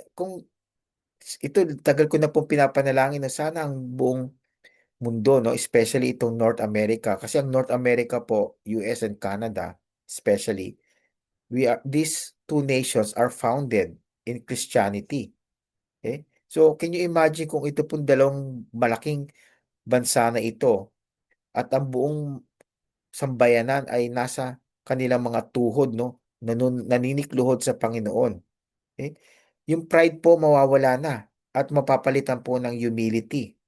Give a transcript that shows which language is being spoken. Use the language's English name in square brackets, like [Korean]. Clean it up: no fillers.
[Filipino] Kung ito, tagal ko na pong pinapanalangin na sana ang buong mundo, no? [English] Especially itong North America. [Filipino] Kasi ang North America po, [English] US and Canada, especially, these two nations are founded in Christianity. Okay? [Filipino] So, [English] can you imagine [Filipino] kung ito pong dalawang malaking bansa na ito at ang buong sambayanan ay nasa kanilang mga tuhod, no? Naninikluhod sa Panginoon. Okay? Yung pride po mawawala na at mapapalitan po ng humility.